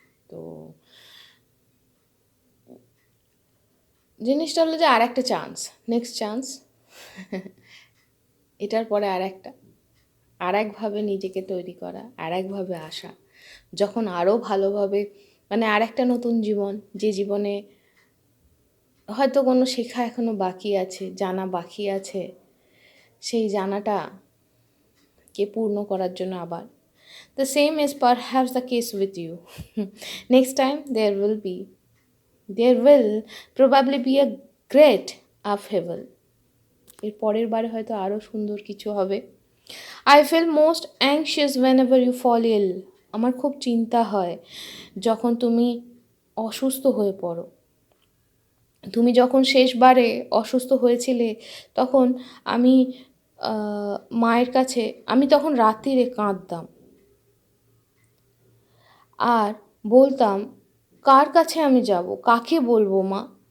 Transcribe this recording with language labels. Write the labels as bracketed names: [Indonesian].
[Bangla] তো জিনিসটা হলো যে আর একটা চান্স, নেক্সট চান্স, এটার পরে আর একভাবে নিজেকে তৈরি করা, আর একভাবে আসা, যখন আরও ভালোভাবে, মানে আর একটা নতুন জীবন, যে জীবনে হয়তো কোনো শেখা এখনও বাকি আছে, জানা বাকি আছে, সেই জানাটাকে পূর্ণ করার জন্য আবার। [English] The same is perhaps the case with you. Next time there will probably be a great upheaval. [Bangla] এর পরের বারে হয়তো আরও সুন্দর কিছু হবে। [English] I feel most anxious whenever you fall ill. [Bangla] আমার খুব চিন্তা হয় যখন তুমি অসুস্থ হয়ে পড়ো। তুমি যখন শেষবারে অসুস্থ হয়েছিলে, তখন আমি মায়ের কাছে, আমি তখন রাত্রিরে কাঁদতাম আর বলতাম, কার কাছে আমি যাব, কাকে বলবো মা?